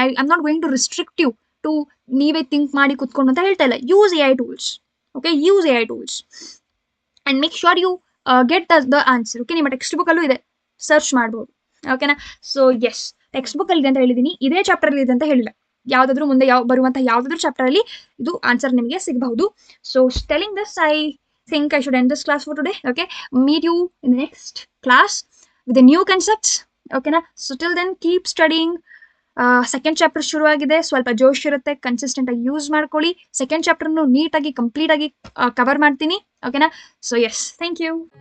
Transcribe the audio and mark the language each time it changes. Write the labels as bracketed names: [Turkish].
[English] I am not going to restrict you to [Kannada] ನೀವೇ think ಮಾಡಿ ಕುತ್ಕೊಂಡು ಅಂತ ಹೇಳ್ತಾ ಇಲ್ಲ. [English] Use A I tools. Okay, use A I tools and make sure you get the answer. [Kannada] Okay, ನಿಮ್ಮ text book ಅಲ್ಲೂ ಇದೆ, search ಮಾಡ್ಬೋದು. ಓಕೆನಾ. ಸೊ ಎಸ್, ಟೆಕ್ಸ್ಟ್ ಬುಕ್ ಅಲ್ಲಿ ಇದೆ ಅಂತ ಹೇಳಿದೀನಿ, ಇದೇ ಚಾಪ್ಟರ್ ಅಲ್ಲಿ ಇದೆ ಅಂತ ಹೇಳಿಲ್ಲ. ಯಾವ್ದಾದ್ರು ಮುಂದೆ ಬರುವಂತಹ ಯಾವ್ದಾದ್ರು ಚಾಪ್ಟರ್ ಅಲ್ಲಿ ಇದು ಆನ್ಸರ್ ನಿಮಗೆ ಸಿಗಬಹುದು. [English] So telling this, I think I should end this class for today. Okay, meet you in the next class with the new concepts. Okay na. So till then keep studying. [Kannada] Second chapter ಶುರು ಆಗಿದೆ, ಸ್ವಲ್ಪ ಜೋಶ್ ಇರುತ್ತೆ, consistent ಆಗಿ use ಮಾಡ್ಕೊಳ್ಳಿ. Second ಚಾಪ್ಟರ್ನು ನೀಟಾಗಿ complete ಆಗಿ cover ಮಾಡ್ತೀನಿ. ಓಕೆನಾ. [English] So yes, thank you.